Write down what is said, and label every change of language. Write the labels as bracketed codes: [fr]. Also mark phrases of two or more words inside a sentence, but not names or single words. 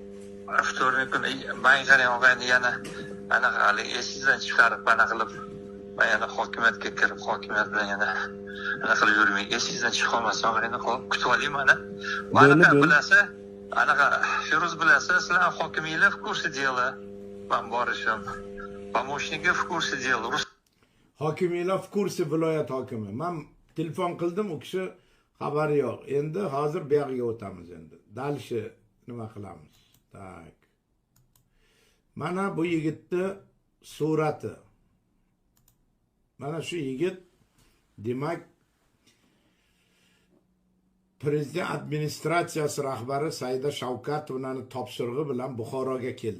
[uz] Vtornik kuni men qarang og'ayni yana anaqa hali esingizdan chiqarib ana qilib man yana hokimiyatga kirib, hokimiyat bilan yana nima qilib yurmay, esingizdan chiqib qolmasin, og'ayni qolib kutib oling mana. Mana bilasa, anaqa Feruz bilasa, sizlar hokimiylar [ru] в курсе дела. [uz] Man borishim. [ru] Помощники в курсе дела. [uz] Hokimiylar [ru] в курсе [uz] viloyat hokimi. Men telefon qildim, u kishi xabari yo'q. Endi hozir bu yoqqa o'tamiz endi. Dalshi nima qilamiz? Tak. Mana bu yigitni surati. Mana shu yigit demak Prezident administratsiyasi rahbari Saida Shavkatovani topshirig'i bilan Buxoroga keldi.